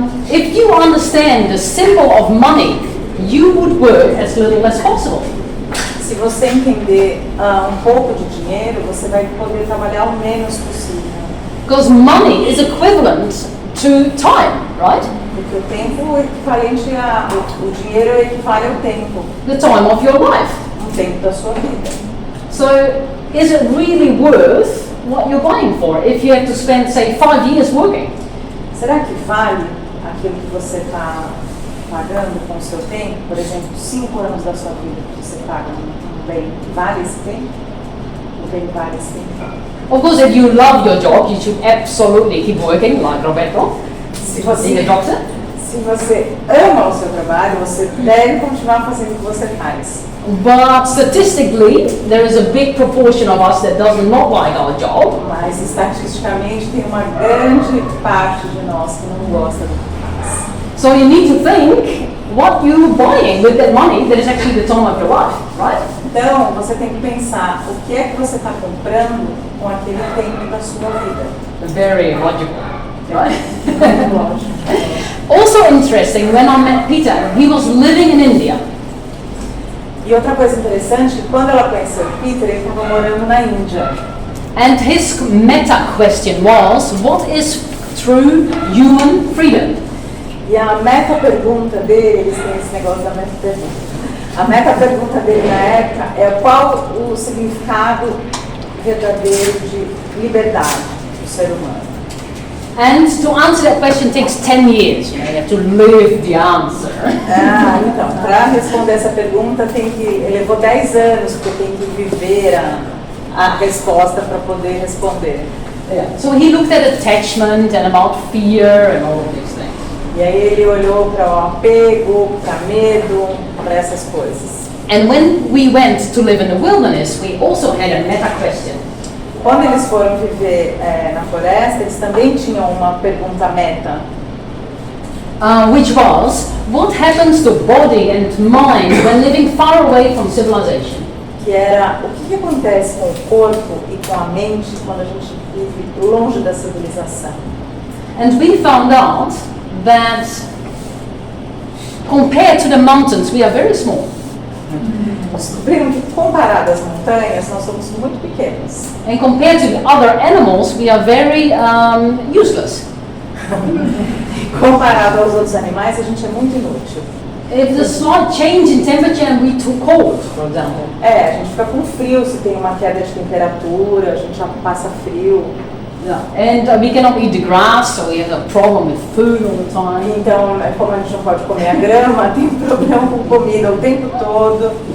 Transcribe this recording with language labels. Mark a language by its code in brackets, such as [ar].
[en] If you understand the symbol of money, you would work as little as possible. [pt] Se você entender um pouco de dinheiro, você vai poder trabalhar o menos possível. [en] Because money is equivalent to time, right? [pt] Porque o tempo é equivalente o dinheiro equivale ao tempo, [en] The time of your life. [pt] o tempo da sua vida. [en] So is it really worth what you're buying for if you have to spend, say, 5 years working? [pt] Será que vale aquilo que você está pagando com o seu tempo? Por exemplo, 5 anos da sua vida que você paga um bem, vale esse tempo? O bem vale esse tempo? [en] Of course, if you love your job, you should absolutely keep working, like Roberto. [pt] Se [en] being a [pt] você, [en] doctor. [pt] se você ama o seu trabalho, você deve continuar fazendo o que você faz. [en] But statistically, there is a big proportion of us that does not like our job. [pt] Mas estatisticamente tem uma grande parte de nós que não gosta do que faz. [en] So you need to think what you're buying with that money that is actually the time of your life, right? [pt] Então, você tem que pensar o que é que você está comprando com aquele tempo da sua vida. [en] Very logical, right? [pt] Lógico. [en] Also interesting, when I met Peter, he was living in India. [pt] E outra coisa interessante, quando ela conheceu o Peter, ele estava morando na Índia. [en] And his meta question was, what is true human freedom? [pt] E a meta pergunta dele, eles têm esse negócio da meta pergunta. A meta pergunta dele na época é qual o significado verdadeiro de liberdade do ser humano. [en] And to answer that question takes 10 years, you have to live the answer. [pt] Ah, então, para responder essa pergunta ele levou 10 anos, porque tem que viver a resposta para poder responder. [en] Yeah. So he looked at attachment and about fear and all of these things. [pt] E aí ele olhou para o apego, para medo, para essas coisas. [en] And when we went to live in the wilderness, we also had a meta question. [pt] Quando eles foram viver na floresta, eles também tinham uma pergunta meta. [en] Which was, what happens to body and mind when living far away from civilization? [pt] Que era o que acontece com o corpo e com a mente quando a gente vive longe da civilização. [en] And we found out that compared to the mountains, we are very small. [pt] Descobriram que comparado às montanhas, nós somos muito pequenos. [en] And compared to the other animals, we are very useless. [pt] Comparado aos outros animais, a gente é muito inútil. [en] If there's a slight change in temperature and we too cold, for example, [pt] A gente fica com frio se tem uma queda de temperatura, a gente já passa frio. [en] and we cannot eat the grass, so we have a problem with food all the time. [pt] Então, como a gente não pode comer a grama, tem problema com comida o tempo todo.